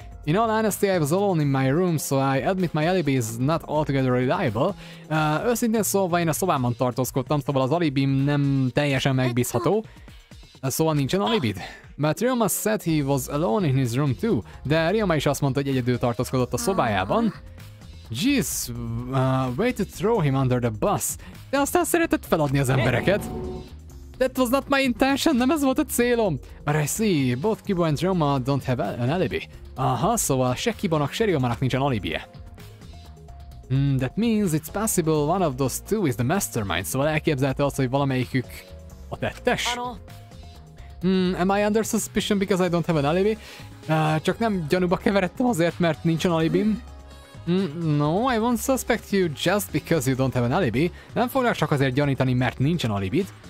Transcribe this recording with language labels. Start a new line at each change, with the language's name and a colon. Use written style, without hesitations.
English: In all honesty, I was alone in my room, so I admit my alibi is not altogether reliable.
Hungarian: Őszintén szólva én a szobában tartózkodtam, szóval az alibim nem teljesen megbízható. Szóval nincsen alibid.
English: But Ryoma said he was alone in his room too.
Hungarian: De Ryoma is azt mondta, hogy egyedül tartózkodott a szobájában.
English: Jeez, way to throw him under the bus.
Hungarian: De aztán szeretett feladni az embereket.
English: That was not my intention,
Hungarian: nem ez volt a célom.
English: But I see, both Kibo and Ryoma don't have an alibi.
Hungarian: Aha, szóval se Kibónak, se Ryomának nincsen alibije.
English: That means it's possible one of those two is the mastermind.
Hungarian: Szóval elképzelte azt, hogy valamelyikük a tettes?
English: Am I under suspicion because I don't have an alibi?
Hungarian: Csak nem gyanúba keveredtem azért, mert nincsen alibim.
English: No, I won't suspect you just because you don't have an alibi.
Hungarian: Nem foglak csak azért gyanítani, mert nincsen alibid.